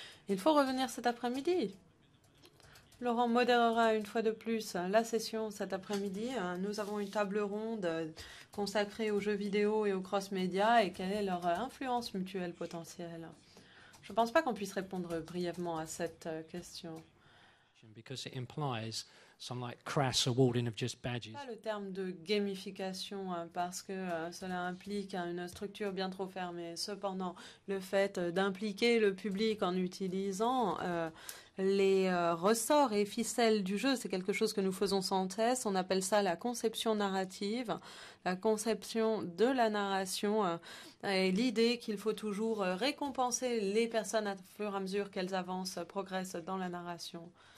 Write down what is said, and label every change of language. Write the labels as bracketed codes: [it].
[fr] Il faut revenir cet après-midi. Laurent modérera une fois de plus la session cet après-midi. Nous avons une table ronde consacrée aux jeux vidéo et aux cross-média et quelle est leur influence mutuelle potentielle. Je ne pense pas qu'on puisse répondre brièvement à cette question. [en] Because it implies some like crass awarding of just badges. [fr] Pas le terme de gamification parce que cela implique une structure bien trop fermée. Cependant, le fait d'impliquer le public en utilisant les ressorts et ficelles du jeu, c'est quelque chose que nous faisons sans cesse. On appelle ça la conception narrative, la conception de la narration et l'idée qu'il faut toujours récompenser les personnes à fur et à mesure qu'elles avancent, progressent dans la narration.